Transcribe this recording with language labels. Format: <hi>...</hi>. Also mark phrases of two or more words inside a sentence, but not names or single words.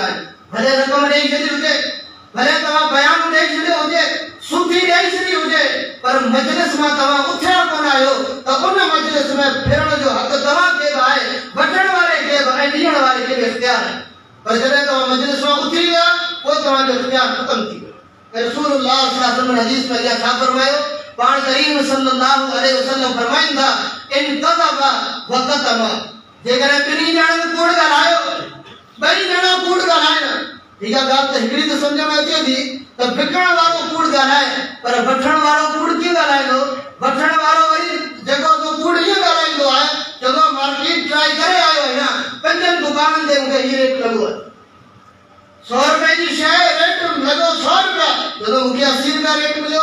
<sd>आहिनि भले रक़म ॾेई छॾी हुजे भले तव्हां बयान ॾेई छॾियो हुजे सूफ़ी ॾेई छॾी हुजे पर मजलिस मां तव्हां उथिया कोन आहियो त उन मजलिस में फिरण जो हक़ तव्हांखे बि आहे वठण वारे खे बि ऐं ॾियण वारे खे बि इख़्तियार आहे पर जॾहिं तव्हां मजलिस मां उथी विया पोइ तव्हांजो इख़्तियार ख़तमु थी वियो रसूलुल्लाह</sd> <ar>صلى الله عليه وسلم</ar> <sd>हदीस में इहा छा फरमायो पाण करीम</sd> <ar>صلى الله عليه وسلم</ar> <sd>फरमाईंदा</sd> <ar>إن كذبا وكتما</ar> <sd>जेकर ॿिनी ॼणनि कूड़ ॻाल्हायो ॿई ॼणा कूड़ ॻाल्हाइनि इहा ॻाल्हि त हिकिड़ी त सम्झ में अचे थी त विकण वारो कूड़ ॻाल्हाए पर वठण वारो कूड़ कीअं ॻाल्हाईंदो वठण वारो वरी जेको कूड़ ईअं ॻाल्हाईंदो आहे चङो</sd> <en>market try</en> <sd>करे आयो आहियां 5 दुकाननि ते मूंखे हीअ रेट लॻो आहे 100 रुपए जी शइ रेट लॻो 100 रुपया जॾहिं मूंखे 80 रुपया रेट मिलियो</sd>